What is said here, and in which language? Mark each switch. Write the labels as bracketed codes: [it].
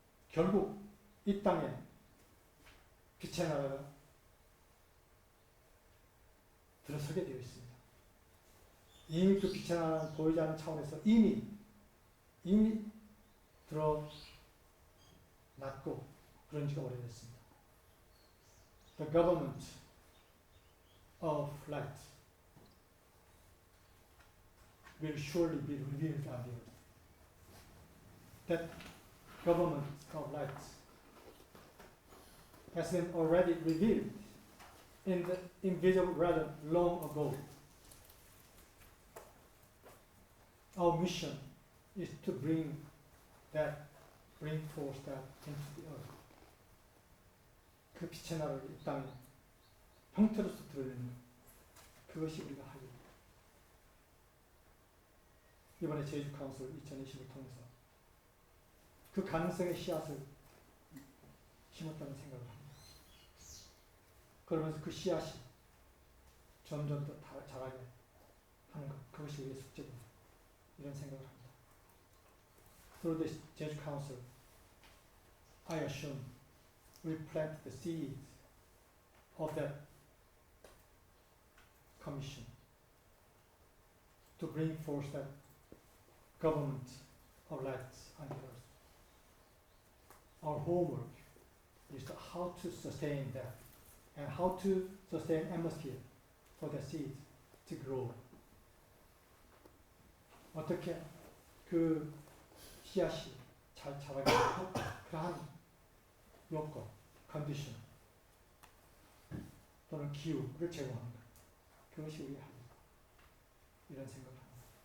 [ko] 결국 이 땅에 빛의 나라가 들어서게 되어 있습니다. 이미 그 빛의 나라는 보이지 않는 차원에서 이미 들어서고 낮고 그런 지가 오래됐습니다. [en] The government of light will surely be revealed on the earth. That government of light has been already revealed in the invisible realm long ago. Our mission is to bring forth that into the earth. [ko] 그 빛의 나라를 이 땅에 형태로서 드러내는 그것이 우리가 할 일. 이번에 제주카운슬 2020을 통해서 그 가능성의 씨앗을 심었다는 생각을 합니다. 그러면서 그 씨앗이 점점 더 자라게 하는 것, 그것이 우리의 숙제입니다. 이런 생각을 합니다. [en] Through the Jeju Council, I assume we plant the seeds of that commission to bring forth that government of light on the earth. Our homework is how to sustain that and how to sustain atmosphere for the seeds to grow. [ko] 어떻게 그 씨앗이 잘 자라게 하고 그러한 요건, 컨디션 또는 기후를 제공합니다. 그것이 우리의 할 일. 이런 생각을 합니다.